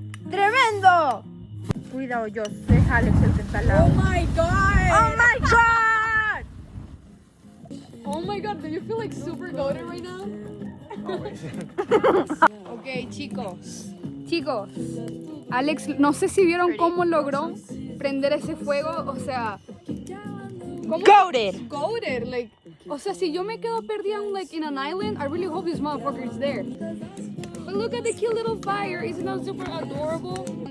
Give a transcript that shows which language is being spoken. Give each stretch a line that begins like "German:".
Spanish: ¡Tremendo! Cuidado, yo soy Alex el que está al lado.
English: my god! ¡Oh my god! Oh my god, do you feel like super goated right now?
Spanish: Ok, chicos. Alex, no sé si vieron cómo logró prender ese fuego, o sea... ¿cómo?
English: Goated. Goated, like...
Spanish: O sea, si yo me quedo perdida
English: like in an island, I really hope this motherfucker is there. But look at the cute little fire. Isn't that super adorable?